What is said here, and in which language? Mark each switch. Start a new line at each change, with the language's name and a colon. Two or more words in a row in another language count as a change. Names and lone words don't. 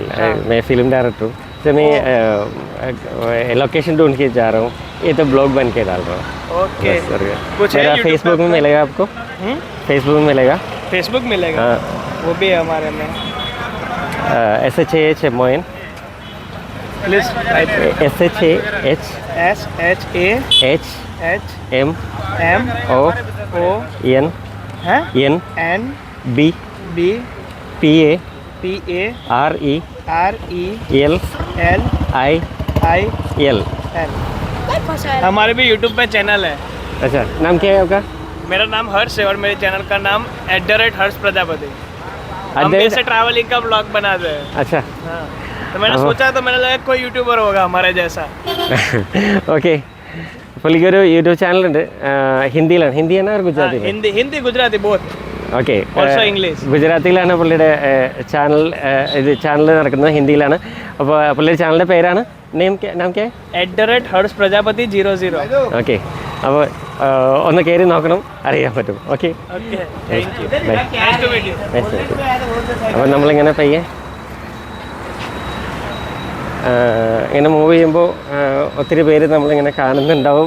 Hindi: मैं
English: film director
Hindi: हूँ. तो मैं लोकेशन ढूंढ के जा रहा हूँ. ये तो ब्लॉग बन के डाल रहा हूँ. ओके. कुछ मेरा फेसबुक में मिलेगा आपको? फेसबुक में मिलेगा. फेसबुक मिलेगा. वो भी है हमारे में. SHAH मोइन. प्लीज SHAH M O N N B P A R E L I L. हमारे भी यूट्यूब पे चैनल है. अच्छा, नाम क्या है आपका? मेरा नाम हर्ष है और मेरे चैनल का नाम @हर्ष प्रजापति. हम ऐसे ट्रैवलिंग का ब्लॉग बनाते हैं. अच्छा. हाँ. तो मैंने सोचा तो मैंने लगा कोई यूट्यूबर होगा हमारे जैसा.
Malayalam: ഓക്കെ. പുള്ളിക്കൊരു യൂട്യൂബ് ചാനലുണ്ട്. ഹിന്ദിയിലാണ്. ഹിന്ദിയാണ് ഗുജറാത്തി?
Hindi: हिंदी गुजराती बोथ.
Malayalam: ഓക്കെ.
English: also English.
Malayalam: ഗുജറാത്തിയിലാണ് പുള്ളിയുടെ ചാനൽ നടക്കുന്നത്. ഹിന്ദിയിലാണ്. അപ്പോൾ പുള്ളിയുടെ ചാനലിൻ്റെ പേരാണ്
Hindi: नाम के
Malayalam: @हर्ष प्रजापति 00. ഓക്കെ. അപ്പോൾ ഒന്ന് കയറി നോക്കണം, അറിയാൻ പറ്റും. ഓക്കെ. അപ്പോൾ നമ്മളിങ്ങനെ പയ്യെ ഇങ്ങനെ മൂവ് ചെയ്യുമ്പോൾ ഒത്തിരി പേര് നമ്മളിങ്ങനെ കാണുന്നുണ്ടാവും.